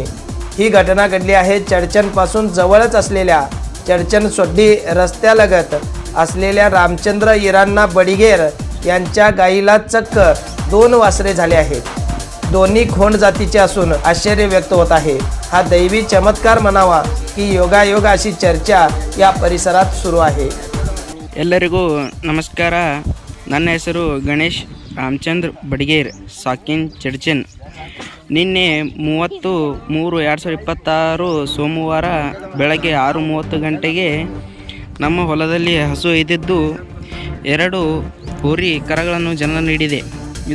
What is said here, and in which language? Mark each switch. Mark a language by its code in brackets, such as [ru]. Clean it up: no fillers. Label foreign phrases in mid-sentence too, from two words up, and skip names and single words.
[mr] ही घटना घडली आहे चर्चनपासून जवळच असलेल्या चर्चन सोड्डी रस्त्यालगत असलेल्या रामचंद्र इरान्ना बडिगेर यांच्या गायीला चक्क 2 वासरे झाले आहेत. दोन्ही खोंड जातीचे असून आश्चर्य व्यक्त होत आहे. हा दैवी चमत्कार म्हणावा की योगायोग अशी चर्चा या परिसरात सुरू आहे. [kn] ಎಲ್ಲರಿಗೂ ನಮಸ್ಕಾರ. ನನ್ನ ಹೆಸರು ಗಣೇಶ್ ರಾಮಚಂದ್ರ ಬಡಿಗೇರ್, ಸಾಕಿನ್ ಚಡ್ಚನ್. ನಿನ್ನೆ 30/3/2026 ಸೋಮವಾರ ಬೆಳಗ್ಗೆ 6:30 ಗಂಟೆಗೆ ನಮ್ಮ ಹೊಲದಲ್ಲಿ ಹಸು ಇದ್ದಿದ್ದು 2 ಹೋರಿ ಕರಗಳನ್ನು ಜನ್ಮ ನೀಡಿದೆ.